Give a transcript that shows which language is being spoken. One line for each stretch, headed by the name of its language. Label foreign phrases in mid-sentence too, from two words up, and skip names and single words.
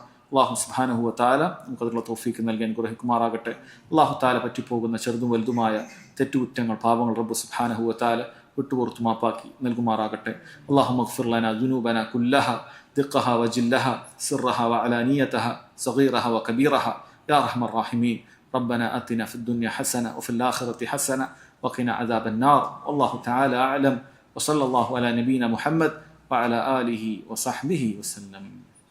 Malayalam: അള്ളാഹു
Arabic: سبحانه و تعالى
Malayalam: നമുക്കതിനുള്ള തൗഫീക്ക് നൽകി അനുഗ്രഹിക്കുമാറാകട്ടെ. അള്ളാഹു തആല പറ്റിപ്പോകുന്ന ചെറുതും വലുതുമായ തെറ്റുകുറ്റങ്ങൾ, പാപങ്ങൾ റബ്ബ്
Arabic: سبحانه و تعالى
Malayalam: വിട്ടുപുറത്തു മാപ്പാക്കി നൽകുമാറാകട്ടെ.
Arabic: اللهم اغفر لنا ذنوبنا كلها دقها وجلها سرها وعلانيتها صغيرها وكبيرها يا أرحم الراحمين. ربنا آتنا في الدنيا حسنة وفي الآخرة حسنة وقنا عذاب النار. والله تعالى أعلم، وصلى الله على نبينا محمد وعلى آله وصحبه وسلم.